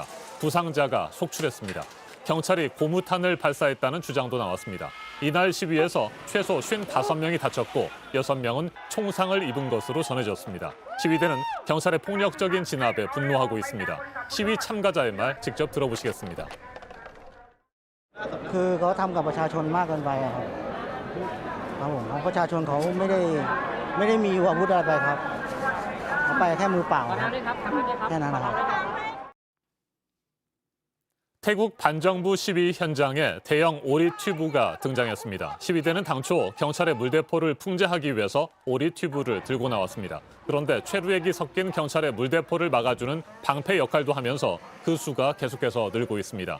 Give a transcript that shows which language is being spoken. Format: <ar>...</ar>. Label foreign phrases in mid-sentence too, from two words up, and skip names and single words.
<ko>부상자가 속출했습니다. 경찰이 고무탄을 발사했다는 주장도 나왔습니다. 이날 시위에서 최소 55명이 다쳤고 6명은 총상을 입은 것으로 전해졌습니다. 시위대는 경찰의 폭력적인 진압에 분노하고 있습니다. 시위 참가자의 말 직접 들어보시겠습니다.</ko> <th>คือเขาทำกับประชาชนมากเกินไปอะครับครับผมประชาชนเขาไม่ได้มีอาวุธอะไรไปครับเขาไปแค่มือเปล่าครับแค่นั้นนะครับ</th> <ko>태국 반정부 시위 현장에 대형 오리 튜브가 등장했습니다. 시위대는 당초 경찰의 물대포를 풍제하기 위해서 오리 튜브를 들고 나왔습니다. 그런데 최루액이 섞인 경찰의 물대포를 막아주는 방패 역할도 하면서 그 수가 계속해서 늘고 있습니다.</ko>